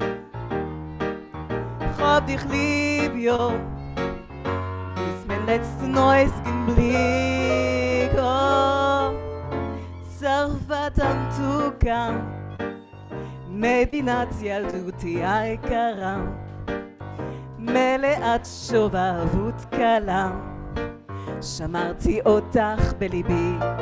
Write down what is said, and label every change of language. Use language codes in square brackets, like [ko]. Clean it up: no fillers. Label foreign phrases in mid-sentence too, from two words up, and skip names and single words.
[de] Hab dich lieb, ja, bis mein letztes Neues Blick. [he] Oh, צרפת המתוקה, מדינת ילדותי היקרה, מלאת שובבות קלה, שמרתי אותך בליבי.